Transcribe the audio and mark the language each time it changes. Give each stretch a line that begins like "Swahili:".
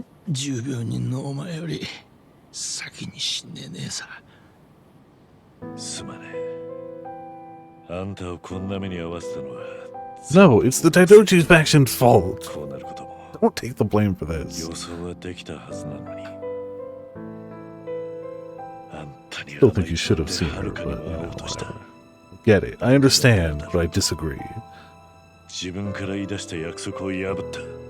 Japanese: 10秒人のお前より先に死んでねえさ。すまねえ。あんたをこんな目に遭わせたのは。
English: No, it's the Daidoji's faction's fault.
Japanese: こうなることも。
English: Don't take the blame for this.
Japanese: 予想はできたはずなのに。あんたに
English: Still think you should have seen her, but you know, whatever. get it. I understand, but I disagree.
Japanese: 自分から言い出した約束を破った。